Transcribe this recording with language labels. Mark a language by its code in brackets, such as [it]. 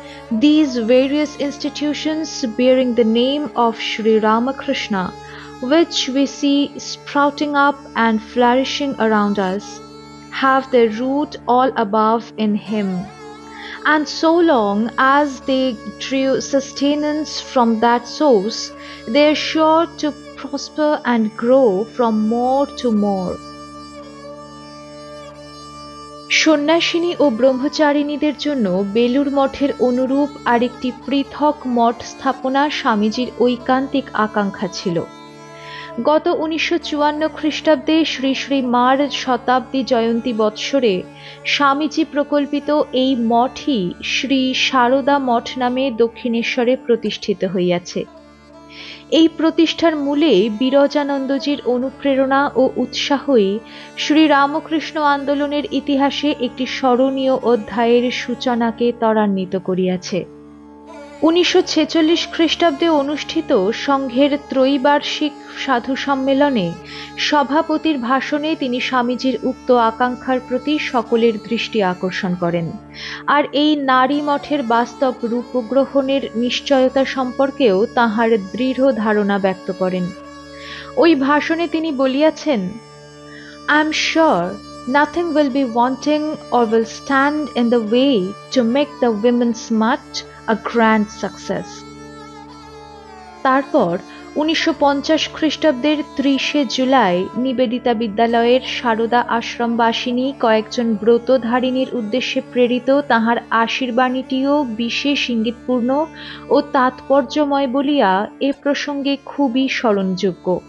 [en] These various institutions bearing the name of Sri Ramakrishna, which we see sprouting up and flourishing around us, have their root all above in him. And so long as they drew sustenance from that source, they are sure to prosper and grow from more to more." [bn] সন্ন্যাসিনী ও ব্রহ্মচারিণীদের জন্য বেলুর মঠের অনুরূপ আরেকটি পৃথক মঠ স্থাপনা স্বামীজির ঐকান্তিক আকাঙ্ক্ষা ছিল। গত 1954 খ্রিস্টাব্দে শ্রী শ্রী মার শতাব্দী জয়ন্তী বৎসরে স্বামীজি প্রকল্পিত এই মঠই শ্রী সারদা মঠ নামে দক্ষিণেশ্বরে প্রতিষ্ঠিত হইয়াছে। এই প্রতিষ্ঠার মূলে বিরজানন্দজির অনুপ্রেরণা ও উৎসাহই শ্রী রামকৃষ্ণ আন্দোলনের ইতিহাসে একটি স্মরণীয় অধ্যায়ের সূচনাকে ত্বরান্বিত করিয়াছে। 1946 খ্রিস্টাব্দে অনুষ্ঠিত সংঘের ত্রৈবার্ষিক সাধু সম্মেলনে সভাপতির ভাষণে তিনি স্বামীজির উক্ত আকাঙ্ক্ষার প্রতি সকলের দৃষ্টি আকর্ষণ করেন, আর এই নারী মঠের বাস্তব রূপগ্রহণের নিশ্চয়তা সম্পর্কেও তাঁহার দৃঢ় ধারণা ব্যক্ত করেন। ওই ভাষণে তিনি বলিয়াছেন, [en] "I am sure nothing will be wanting or will stand in the way to make the women's mutt a grand success." [bn] তারপর 1950 খ্রিস্টাব্দের 30 জুলাই নিবেদিতা বিদ্যালয়ের সারদা আশ্রমবাসিনী কয়েকজন ব্রতধারিণীর উদ্দেশ্যে প্রেরিত তাহার আশীর্বাণীটিও বিশেষ ইঙ্গিতপূর্ণ ও তাৎপর্যময় বলিয়া এ প্রসঙ্গে খুবই স্মরণযোগ্য।